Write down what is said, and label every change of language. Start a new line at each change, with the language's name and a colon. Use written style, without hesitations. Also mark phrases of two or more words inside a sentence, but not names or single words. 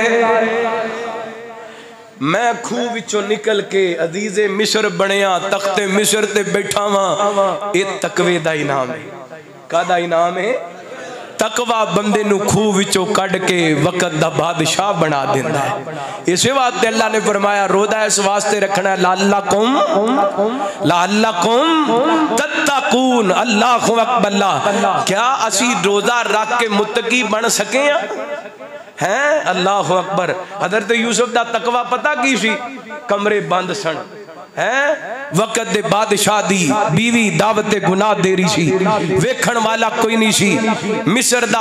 Punjabi: میں کھوہ وچوں نکل کے عزیزِ مصر بنیا تختِ مصر تے بیٹھا واں یہ تقوے دا انعام ہے. کاہدا انعام ہے? تقویٰ بندے نوں کھوہ وچوں کڈھ کے وقت دا بادشاہ بنا دیندا ہے. اس واسطے اللہ نے فرمایا روزہ اس واسطے رکھنا
Arabic: لعلكم تتقون. الله أكبر.
Punjabi: کیا اسی روزہ رکھ کے متقی بن سکے ہیں?
Arabic: الله أكبر.
Punjabi: حضرت یوسف دا تقویٰ پتہ کی سی؟ کمرے بند سن ہیں وقت دے بادشاہ دی بیوی دعوتِ گناہ دے رہی سی ویکھن والا کوئی نہیں سی مصر دا